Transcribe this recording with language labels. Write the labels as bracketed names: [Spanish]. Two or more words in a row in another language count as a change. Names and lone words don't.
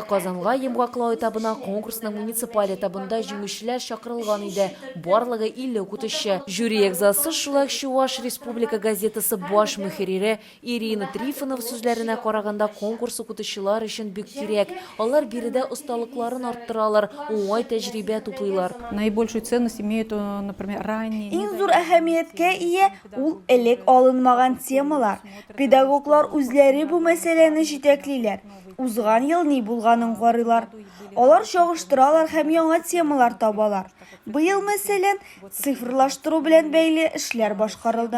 [Tatar] Казанга йомгаклау этабына конкурсның муниципаль этабында җиңүчеләр чакырылган иде. Барлыгы 50 укытучы. Жюри әгъзасы шулай Чуаш Республика газетасы баш мөхәррире Ирина Трифонова сүзләренә караганда конкурс укытучылар өчен бик кирәк. Алар биредә осталыкларын арттыралар. Уңай тәҗрибә туплыйлар. [Russian] Наибольшую ценность имеют, например, ранние. [Tatar] Иң зур әһәмияткә ия ул элек алынмаган темалар. Педагоглар үзләре бу мәсьәләне җитәклиләр. Узган ел ни булганын карыйлар. Алар чагыштыралар һәм яңа темалар табалар. Быел мәсәлән, цифрлаштыру белән бәйле эшләр башкарылды.